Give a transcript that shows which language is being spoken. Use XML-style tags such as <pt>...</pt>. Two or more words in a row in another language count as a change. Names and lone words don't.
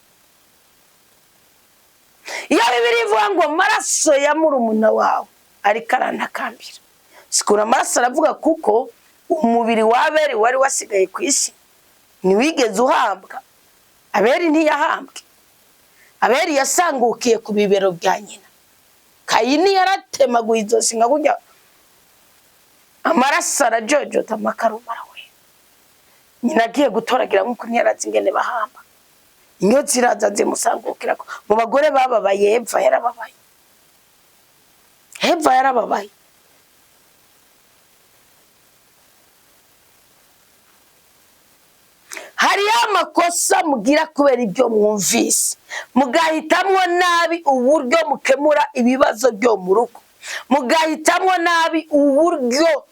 <rn>Iyo Bibiliya ivuga ngo amaraso ya murumuna wawe ariko arantakambira sikura amaraso aravuga kuko umubiri wa Abeli wari wasigaye ku isi ntiwigeze uhambwa. Abeli ntiyahambwe. Abeli yasangukiye ku bibero bya nyina. Kayini yaratemaguye izosi nka kujya amaraso arajojota makarumara we nyina agiye gutoragira nk'uko ntiyarazi ingene bahamba. Inyo ziraza zimusangukira ko mu bagore bababaye Eva yarababaye. Eva yarababaye. Hari amakosa mugira kubera ibyo mwumvise mugahitamwo nabi uburyo mukemura ibibazo byo mu rugo mugahitamwo nabi uburyo</rn>